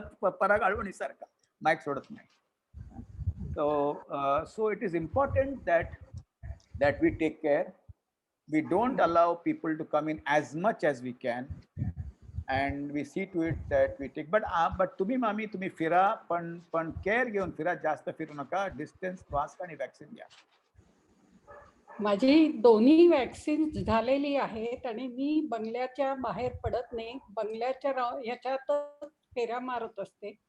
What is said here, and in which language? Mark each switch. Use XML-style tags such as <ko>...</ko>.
<mr>परागाळवणी सारखा माईक सोडत नाही.</mr> <en>So it is important that we take care. We don't allow people to come in as much as we can, and we see to it that we take.</en> <mr>But तुम्ही फिरा, पण care घेऊन फिरा. जास्त फिरू नका. डिस्टन्स, मास्क आणि vaccine घ्या. माझी दोन्ही वॅक्सिन झालेली आहेत आणि मी बंगल्याच्या बाहेर पडत नाही. बंगल्याच्या ह्याच्यातच फेऱ्या मारत असते.</mr>